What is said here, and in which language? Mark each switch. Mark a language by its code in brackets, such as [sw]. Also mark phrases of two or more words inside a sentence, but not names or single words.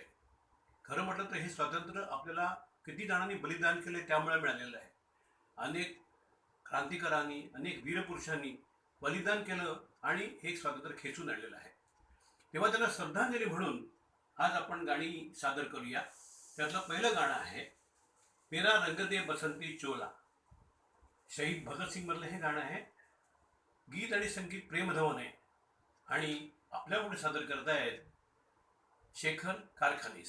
[mr] खरं म्हटलं तर हे स्वातंत्र्य आपल्याला किती जणांनी बलिदान केले त्यामुळे मिळालेलं आहे. अनेक क्रांतिकारांनी, अनेक वीरपुरुषांनी बलिदान केलं आणि हे स्वातंत्र्य खेचून आणलेलं आहे. तेव्हा त्यांना श्रद्धांजली म्हणून आज आपण गाणी सादर करूया. त्यातलं पहिलं गाणं आहे मेरा रंग दे बसंती चोला. शहीद भगतसिंग मधलं हे गाणं आहे. गीत आणि संगीत प्रेम धवन आहे आणि आपल्यापुढे सादर करतायत शेखर कारखानीस.